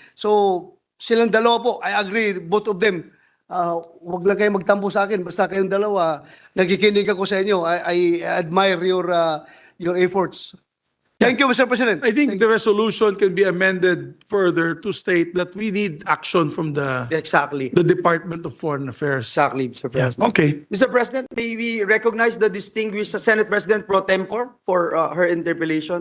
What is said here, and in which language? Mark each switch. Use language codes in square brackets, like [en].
[en] So, [tl] silang dalawa po, [en] I agree, both of them. [tl] Wag lang kayo magtampo sa akin, basta kayong dalawa, nakikinig ako sa inyo. [en] I admire your efforts. Thank you, Mr. President. I think the resolution can be amended further to state that we need action from the Exactly. Department of Foreign Affairs. Exactly, Mr. Yes, President. okay. Mr. President, may we recognize the distinguished Senate President Pro Tempore for her interpellation?